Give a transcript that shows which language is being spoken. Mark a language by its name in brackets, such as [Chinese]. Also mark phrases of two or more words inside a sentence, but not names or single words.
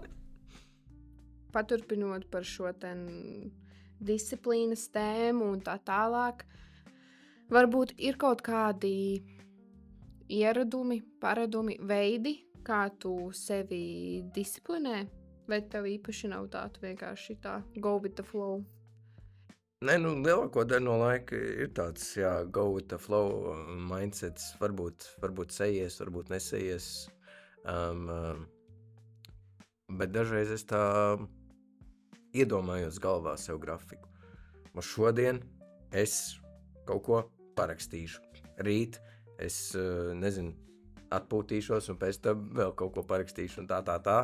[Latvian] Paturpinot par šo disciplīnas tēmu un tā tālāk, varbūt ir kaut kādi ieradumi, paradumi, veidi, kā tu sevi disciplinē, vai tev īpaši nav tā, tu vienkārši tā [English] go with the flow? [Latvian] Lielāko daļu no laika ir tāds, [English] go with the flow mindsets, [Latvian] varbūt sejies, varbūt nesejies, bet dažreiz es tā iedomājos galvā sev grafiku. Šodien es kaut ko parakstīšu, rīt es, atpūtīšos un pēc tam vēl kaut ko parakstīšu un tā.